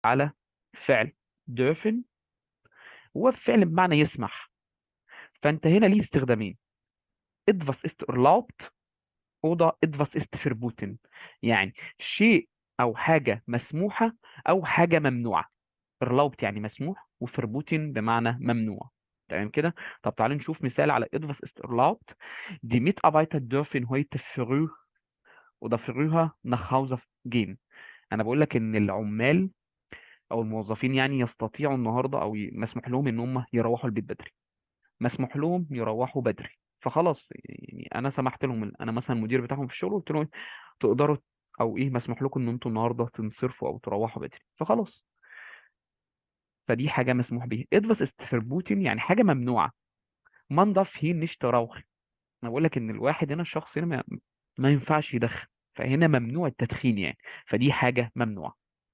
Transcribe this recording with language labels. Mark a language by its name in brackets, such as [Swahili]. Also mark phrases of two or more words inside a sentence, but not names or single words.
[Arabic] على فعل dürfen. هو فعل بمعنى يسمح. فانت هنا ليه استخدامين: [German] etwas ist erlaubt oder etwas ist verboten. [Arabic] يعني شيء او حاجه مسموحه او حاجه ممنوعه. erlaubt يعني مسموح، وverboten بمعنى ممنوع. تمام كده. طب تعالوا نشوف مثال على [German] etwas ist erlaubt. Die Mitarbeiter dürfen heute früh oder früher nach Hause gehen. [Arabic] انا بقول لك ان العمال او الموظفين يعني يستطيعوا النهارده او مسموح لهم ان هم يروحوا البيت بدري. مسموح لهم يروحوا بدري. فخلاص يعني انا سمحت لهم، انا مثلا المدير بتاعهم في الشغل، قلت لهم تقدروا او ايه مسموح لكم ان انتوا النهارده تنصرفوا او تروحوا بدري، فخلاص. فدي حاجه مسموح بيها. [German] etwas ist verboten [Arabic] يعني حاجه ممنوعه. [German] man darf hier nicht rauchen. [Arabic] انا بقول لك ان الواحد هنا، الشخص هنا ما ينفعش يدخن. فهنا ممنوع التدخين يعني. فدي حاجه ممنوعه.